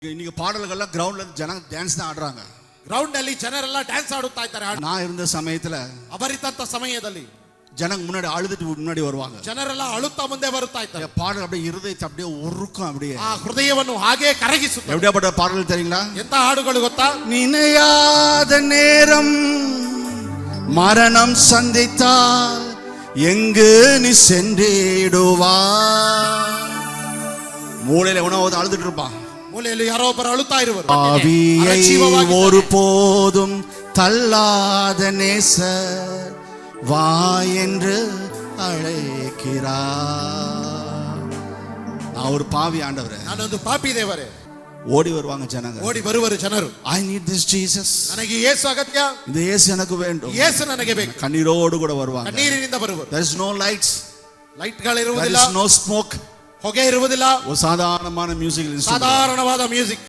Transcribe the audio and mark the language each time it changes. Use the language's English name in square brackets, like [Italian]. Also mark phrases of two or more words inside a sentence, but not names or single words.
[Tamil] இன்னைக்கு பாடல்கள்லாம் கிரவுண்ட்ல ஜன டான்ஸ் தான் ஆடுறாங்க. [Kannada] ಗ್ರೌಂಡ್ ಅಲ್ಲಿ ಜನರೆಲ್ಲ ಡ್ಯಾನ್ಸ್ ಆಡುತ್ತಾ ಇದ್ದಾರೆ. [Tamil] நான் இருந்த சமயத்துல [Kannada] ಅವರಿದ್ದಂತ ಸಮಯದಲ್ಲಿ [Tamil] ஜனங்க முன்னாடி அழுதுட்டு முன்னாடி வருவாங்க. [Kannada] ಜನರೆಲ್ಲ ಅಳುತ್ತಾ ಮುಂದೆ ಬರುತ್ತಾ ಇದ್ದಾರೆ. [Tamil] பாடல் அப்படியே இருதயத்தை அப்படியே உருக்கும் அப்படியே. [Kannada] ಆ ಹೃದಯವನ್ನು ಹಾಗೆ ಕರಗಿಸುತ್ತದೆ. [Tamil] எப்படியாப்பட்ட பாடல் தெரியுங்களா? [Kannada] ಎಂತ ಹಾಡುಗಳು ಗೊತ್ತಾ? [Tamil] நினையாத நேரம் மரணம் சந்தித்தால் எங்கு நீ சென்றிடுவா. மூளையில உணவு அழுதுட்டு இருப்பான். [Kannada] ಮೂಲೆಯಲ್ಲಿ ಯಾರೋ ಒಬ್ಬರು ಅಳುತ್ತಾ ಇರುವರು. [Tamil] ஆவியை ஒருபோதும் தள்ளாத நேசர் வா என்று அழைக்கிறார். நான் ஒரு பாவி ஆண்டவரே, [Kannada] ನಾನೊಂದು ಪಾಪಿ ದೇವರೇ. [Tamil] ஓடி வருவாங்க ஜனங்க. [Kannada] ಓಡಿ ಬರುವರು ಜನರು. [English] I need this Jesus. [Kannada] ನನಗೆ ಯೇಸು ಅಗತ್ಯ. [Tamil] இந்த இயேசு எனக்கு வேண்டும். [Kannada] ಯೇಸು ನನಗೆ ಬೇಕು. [Tamil] கண்ணீரோடு கூட வருவாங்க. [Kannada] ಕಣ್ಣೀರಿನಿಂದ ಬರುವರು. [English] There is no lights. [Kannada] ಲೈಟ್ಗಳು ಇರುವುದಿಲ್ಲ. [English] There is no smoke. [Kannada] ಹೊಗೆ ಇರುವುದಿಲ್ಲ. [Tamil] ஒரு சாதாரணமான [English] music instrument. [Kannada] ಸಾಧಾರಣವಾದ ಮ್ಯೂಸಿಕ್.